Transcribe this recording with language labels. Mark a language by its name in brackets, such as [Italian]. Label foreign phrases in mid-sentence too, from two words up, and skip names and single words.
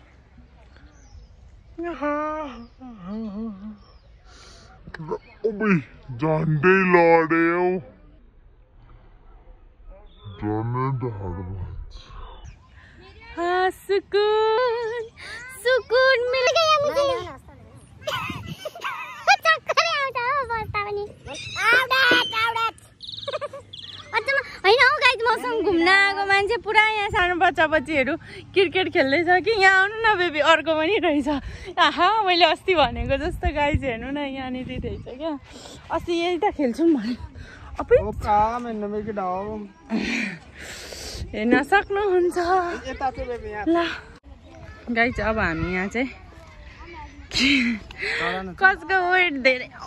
[Nepali] झन्डै लड्यो झन्डै ढाड [Hindi] सुकुन सुकुन मिल गया मुझे [Nepali] चक्कर आउँछ हो बस्दा पनि होइन हौ गाइस मसँग घुम्न आएको मान्छे पुरा यहाँ सानो बच्चा बच्चीहरू क्रिकेट खेल्दैछ कि यहाँ आउनु न बेबी अर्को पनि रहेछ आहा मैले अस्ति भनेको जस्तो गाइस हेर्नु न यहाँनिर रहेछ क्या अस्ति यही त खेल्छौँ भने हेर्न सक्नुहुन्छ ल गाइस अब हामी यहाँ चाहिँ कसको वेट धेरै